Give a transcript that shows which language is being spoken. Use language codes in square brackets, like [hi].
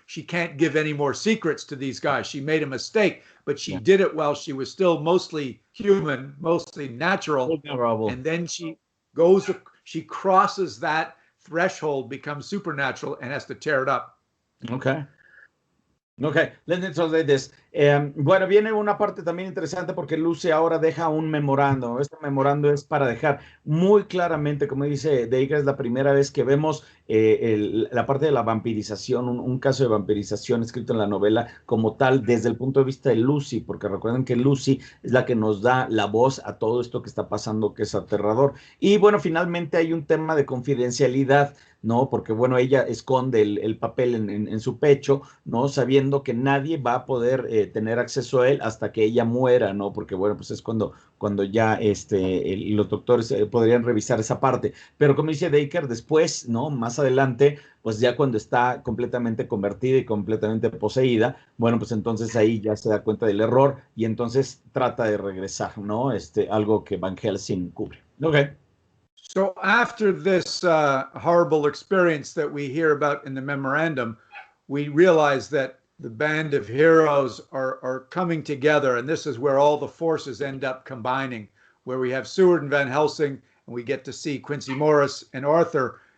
[en] She can't give any more secrets to these guys. She made a mistake, but she did it while she was still mostly human, mostly natural. And then she crosses that threshold, becomes supernatural, and has to tear it up. Okay. Okay, let's translate this. [es] Bueno, viene una parte también interesante porque Lucy ahora deja un memorando. Este memorando es para dejar muy claramente, como dice Dacre, es la primera vez que vemos la parte de la vampirización, un caso de vampirización escrito en la novela como tal desde el punto de vista de Lucy, porque recuerden que Lucy es la que nos da la voz a todo esto que está pasando, que es aterrador. Y bueno, finalmente hay un tema de confidencialidad, ¿no? Porque, bueno, ella esconde el papel en su pecho, ¿no? Sabiendo que nadie va a poder tener acceso a él hasta que ella muera, ¿no? Porque, bueno, pues es cuando ya los doctores podrían revisar esa parte. Pero como dice Dacre, después, ¿no? Más adelante, pues ya cuando está completamente convertida y completamente poseída, bueno, pues entonces ahí ya se da cuenta del error y entonces trata de regresar, ¿no? Algo que Van Helsing cubre. Okay. [en] So after this horrible experience that we hear about in the memorandum, we realize that the band of heroes are coming together, and this is where all the forces end up combining, where we have Seward and Van Helsing, and we get to see Quincy Morris and Arthur.